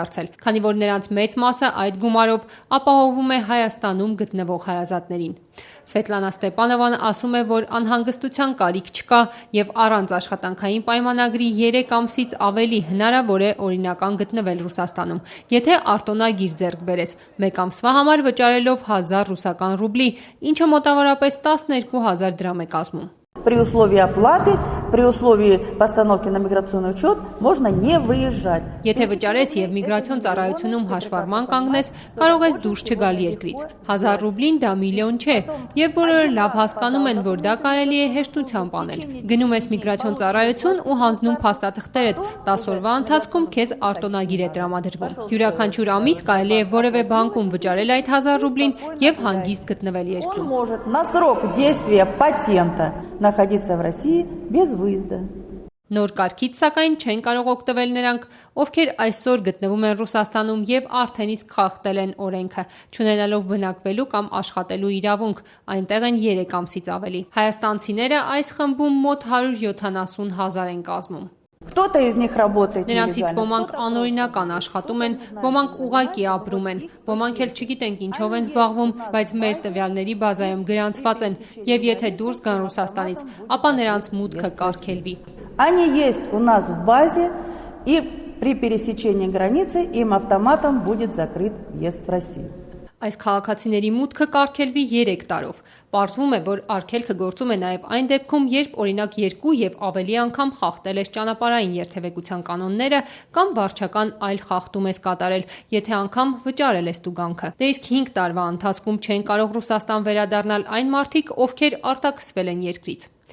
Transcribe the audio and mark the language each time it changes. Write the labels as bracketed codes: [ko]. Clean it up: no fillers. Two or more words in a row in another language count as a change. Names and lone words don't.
[hy] դարձել, քանի որ նրանց մեծ մասը այդ գումարով ապահովում է Հայաստանում գտնվող հարազատներին։ Սվետլանա Ստեպանովան ասում է, որ անհանգստության կարիք չկա եւ առանց աշխատանքային պայմանագրի 3 ամսից ավելի հնարավոր է օրինական գտնվել Ռուսաստանում, եթե արտոնագիր ձեռք բերես, 1 ամսվա համար վճարելով 1000 ռուսական ռուբլի, ինչը մոտավորապես 12000 դրամ է կազմում։ [ru] При условии оплаты, при условии постановки на миграционный учет можно не выезжать. [hy] Եթե վճարես եւ միգրացիոն ծառայությունում հաշվառման կանգնես, կարող ես դուրս չգալ երկրից։ 1000 ռուբլին դա միլիոն չէ, եւ բոլորը լավ հասկանում են, որ դա կարելի է հեշտությամբ անել։ Գնում ես միգրացիոն ծառայություն ու հանձնում փաստաթղթերդ, 10 օրվա ընթացքում քեզ արտոնագիր է տրամադրվում։ Յուրաքանչյուր ամիս կարելի է որևէ բանկում վճարել այդ 1000 ռուբլին եւ հանգիստ գտնվել երկրում։ [ru] Может на срок действия патента находиться в России без выезда. [hy] Նոր կարգից սակայն չեն կարող օգտվել նրանք, ովքեր այսօր գտնվում են Ռուսաստանում եւ արդեն իսկ խախտել են օրենքը, չունենալով բնակվելու կամ աշխատելու իրավունք, այնտեղ են 3 ամսից ավելի։ Հայաստանցիները այս խմբում մոտ 170 000 են կազմում։ [ru] Кто-то из них работает. [hy] Նրանցից ոմանք անօրինական աշխատում են, ոմանք ուղղակի ապրում են, ոմանք էլ չգիտենք ինչով են զբաղվում, բայց մեր տվյալների բազայում գրանցված են, եւ եթե դուրս գան Ռուսաստանից, ապա նրանց մուտքը կարգելվի։ [ru] Они есть у нас в базе, и при пересечении границы им автоматом будет закрыт въезд в Россию. [hy] Այս քաղաքացիների մուտքը կարգելվի 3 տարով։ Պարզվում է, որ արգելքը գործում է նաև այն դեպքում, երբ օրինակ 2 եւ ավելի անգամ խախտել ես ճանապարհային երթևեկության կանոնները կամ վարչական այլ խախտում ես կատարել, եթե անգամ վճարել ես տուգանքը։ Դե իսկ 5 տարվա ընթացքում չեն կարող Ռուսաստան վերադառնալ այն մարդիկ, ովքեր արտաքսվել են երկրից։